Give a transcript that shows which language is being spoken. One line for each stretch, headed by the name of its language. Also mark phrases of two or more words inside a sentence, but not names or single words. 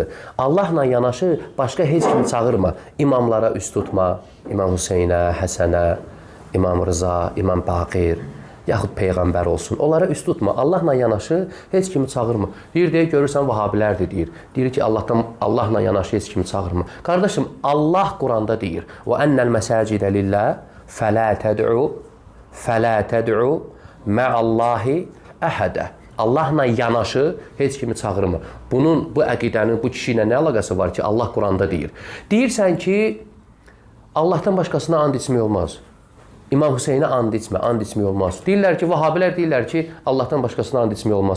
Azerbaijani: Allahla yanaşı başqa heç kimi çağırma. İmamlara üst tutma, İmam Hüseynə, Həsənə, İmam Rıza, İmam Baqir, yaxud Peyğəmbər olsun. Onlara üst tutma. Allahla yanaşı heç kimi çağırma. Deyir, görürsən, vahabilərdir, deyir. Deyir ki, Allahla yanaşı heç kimi çağırma. Qardaşım, Allah Quranda deyir,
Arabic: وَأَنَّ الْمَسَاجِدَ لِلَّهِ فَلَا تَدْعُوا مَعَ اللّٰهِ أَحَدًا.
Azerbaijani: Allahla yanaşı heç kimi çağırma. Bu əqidənin, bu kişi ilə nə əlaqəsi var ki, Allah Quranda deyir. Deyirsən ki, Allahdan başqasına and içmək olmaz. İmam Hüseynə and içmək olmaz. Deyirlər ki, vahabilər deyirlər ki, Allahdan başqasına and içmək olmaz.